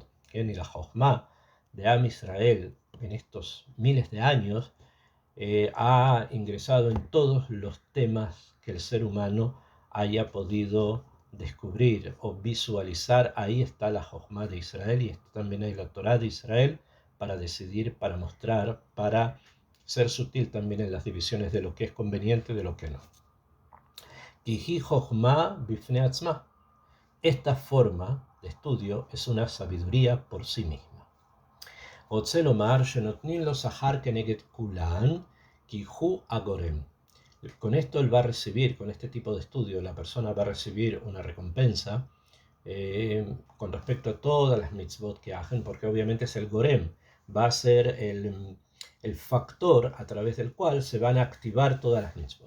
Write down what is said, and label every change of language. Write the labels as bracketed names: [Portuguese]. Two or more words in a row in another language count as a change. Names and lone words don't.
[Spanish] Y la Jochma de [Hebrew] עם ישראל [Spanish] en estos miles de años ha ingresado en todos los temas que el ser humano haya podido descubrir o visualizar. Ahí está la Jochma de Israel y también hay la Torah de Israel para decidir, para mostrar, para ser sutil también en las divisiones de lo que es conveniente y de lo que no. [Hebrew] כי היא חכמה בפני עצמה. [Spanish] Esta forma de estudio es una sabiduría por sí misma. [Hebrew] רוצה לומר שנותנים לו שכר כנגד כולן, כי הוא הגורם. [Spanish] Con esto él va a recibir, con este tipo de estudio, la persona va a recibir una recompensa con respecto a todas las mitzvot que hacen, porque obviamente es el gorem, va a ser el factor a través del cual se van a activar todas las mitzvot.